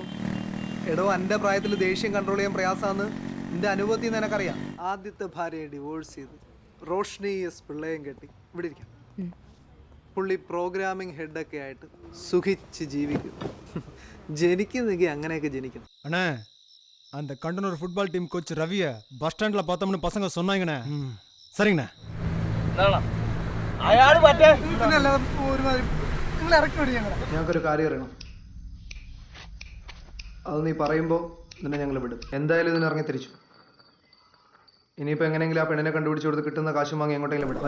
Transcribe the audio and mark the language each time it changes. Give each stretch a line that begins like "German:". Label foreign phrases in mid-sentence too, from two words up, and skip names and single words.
Malayalam: എടോ, എന്റെ പ്രായത്തിൽ ദേഷ്യം കൺട്രോൾ ചെയ്യാൻ പ്രയാസാന്ന് എന്റെ അനുഭവത്തിൽ നിന്ന് എനിക്കറിയാം. ആദ്യത്തെ ഭാര്യയെ ഡിവോഴ്സ് ചെയ്ത് റോഷ്നി എസ് പിള്ളയും കെട്ടി ഇവിടെ ഇരിക്കാം. പുള്ളി
English: programming head
Malayalam: ആയിട്ട് സുഖിച്ച് ജീവിക്കും. ജനിക്കുന്നെങ്കിൽ അങ്ങനെയൊക്കെ ജനിക്കണം.
Tamil: அண்ணே, அந்த கண்டனூர்
English: football team coach
Tamil: ரவிய
English: bus stand
Tamil: பார்த்தோம்னு பசங்க சொன்னாங்கண்ணே. சரிங்கண்ணே.
Malayalam: ഞങ്ങൾക്കൊരു കാര്യം അറിയണം. അത് നീ പറയുമ്പോൾ നിന്നെ ഞങ്ങൾ വിടും. എന്തായാലും ഇതിന് ഇറങ്ങി തിരിച്ചു. ഇനിയിപ്പോൾ എങ്ങനെയെങ്കിലും ആ പെണ്ണിനെ കണ്ടുപിടിച്ച് കൊടുത്ത് കിട്ടുന്ന കാശും വാങ്ങി എങ്ങോട്ടെങ്കിലും വിടും.